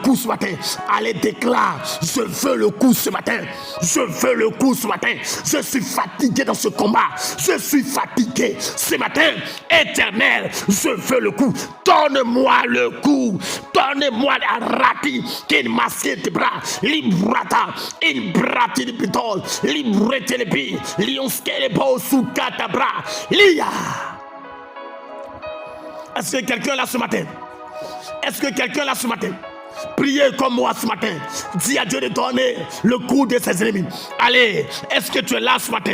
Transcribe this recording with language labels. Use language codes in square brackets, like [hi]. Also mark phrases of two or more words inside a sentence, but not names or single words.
[fr] coup ce matin, allez déclare, je veux le coup ce matin, je veux le coup ce matin, je suis fatigué dans ce combat, je suis fatigué ce matin, Éternel, je veux le coup, donne-moi le coup, donne-moi la rati, qu'il masque tes bras, librata, in brati de pitol, librete le pi, lionske le beau sous catabra, lia. Est-ce que quelqu'un là ce matin? Est-ce que quelqu'un là ce matin? Priez comme moi ce matin. Dis à Dieu de donner le coup de ses ennemis. Allez, est-ce que tu es là ce matin?